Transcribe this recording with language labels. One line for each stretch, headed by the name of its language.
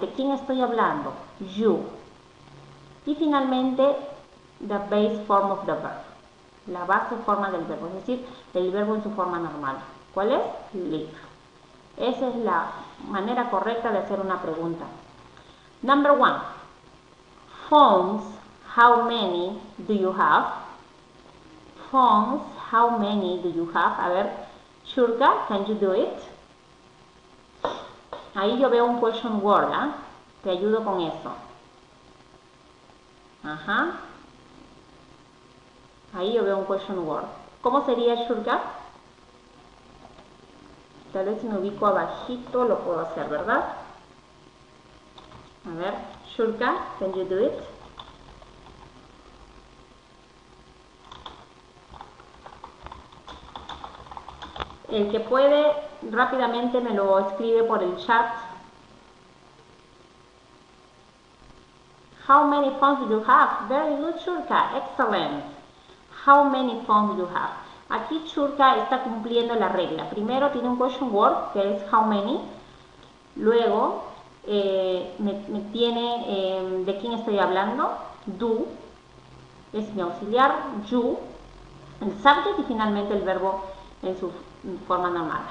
Spanish: ¿De quién estoy hablando? You. Y finalmente,
English: the base form of the verb.
Spanish: La base forma del verbo, es decir, el verbo en su forma normal. ¿Cuál es? Live. Esa es la manera correcta de hacer una pregunta.
English: Number 1. Phones, how many do you have? Phones, how many do you have?
Spanish: A ver,
English: Shurka, can you do it?
Spanish: Ahí yo veo un question word, ¿eh? Te ayudo con eso. Ajá. Ahí yo veo un question word. ¿Cómo sería, Shurka? Tal vez si me ubico abajito lo puedo hacer, ¿verdad? A ver,
English: Shurka, can you do it?
Spanish: El que puede, rápidamente me lo escribe por el chat.
English: How many phones do you have? Very good, Shurka. Excellent. How many phones do you have?
Spanish: Aquí Shurka está cumpliendo la regla. Primero tiene un question word, que es how many. Luego me tiene de quién estoy hablando. Do. Es mi auxiliar. You. El subject y finalmente el verbo en su forma normal.